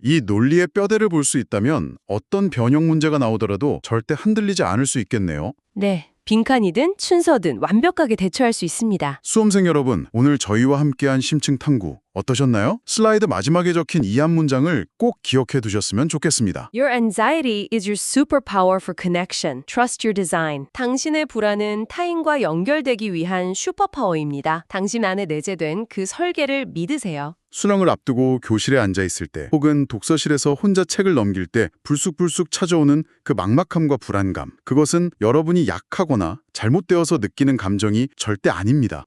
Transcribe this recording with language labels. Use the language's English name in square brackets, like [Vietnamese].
[Korean] 이 논리의 뼈대를 볼 수 있다면 어떤 변형 문제가 나오더라도 절대 흔들리지 않을 수 있겠네요. 네, 빈칸이든 춘서든 완벽하게 대처할 수 있습니다. 수험생 여러분, 오늘 저희와 함께한 심층 탐구 어떠셨나요? 슬라이드 마지막에 적힌 이 한 문장을 꼭 기억해 두셨으면 좋겠습니다. [English] Your anxiety is your superpower for connection. Trust your design. [Korean] 당신의 불안은 타인과 연결되기 위한 슈퍼파워입니다. 당신 안에 내재된 그 설계를 믿으세요. 수능을 앞두고 교실에 앉아 있을 때 혹은 독서실에서 혼자 책을 넘길 때 불쑥불쑥 찾아오는 그 막막함과 불안감, 그것은 여러분이 약하거나 잘못되어서 느끼는 감정이 절대 아닙니다.